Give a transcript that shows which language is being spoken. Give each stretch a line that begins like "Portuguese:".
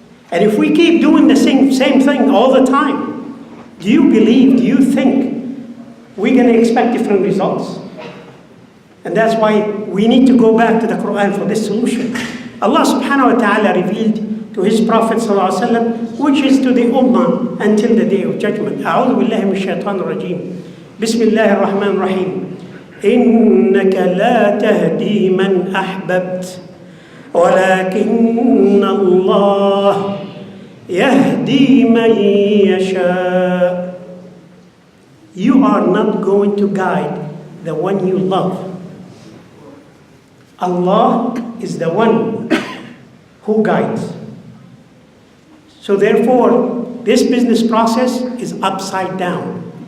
English: And if we keep doing the same thing all the time, do you think we're going to expect different results? And that's why we need to go back to the Quran for this solution. Allah subhanahu wa ta'ala revealed to his Prophet sallallahu alaihi wasallam, which is to the Ummah until the day of judgment.
Arabic: A'udhu billahi minash shaitanir rajim. Bismillahir rahmanir rahim. إنك لا تهدي من أحببت ولكن الله يهدي من يشاء.
English: You are not going to guide the one you love. Allah is the one who guides. So therefore, this business process is upside down.